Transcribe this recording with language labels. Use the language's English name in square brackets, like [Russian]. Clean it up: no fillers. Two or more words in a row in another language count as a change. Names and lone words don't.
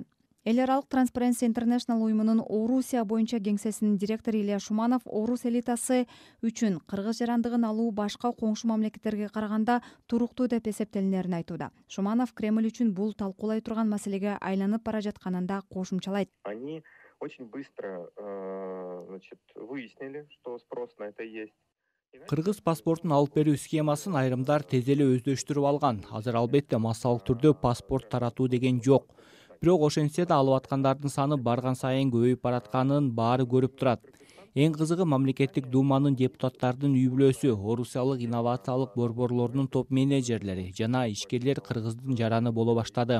[Kyrgyz] Эл аралык Transparency International уюмунун Орусия боюнча кеңсесинин директору Илья Шуманов орус элитасы үчүн кыргыз жарандыгын алуу башка коңшу мамлекеттерге караганда туруктуу деп эсептелинерин айтууда. Шуманов Кремль үчүн бул талкуулай турган маселеге айланып бара жатканын да кошумчалайт. [Russian] Они очень быстро выяснили, что спрос на это есть. [Kyrgyz] Кыргыз паспортун алып берүү схемасын айрымдар тез эле өздөштүрүп алган. Азыр албетте массалык түрдө паспорт таратуу деген жок. Бирок ошентсе да алып аткандардын саны барган сайын көбөйүп баратканын баары көрүп турат. Эң кызыгы мамлекеттик думанын депутаттардын үй бүлөсү, орусиялык инновациялык борборлордун топ менеджерлери жана ишкерлер кыргыздын жараны боло баштады.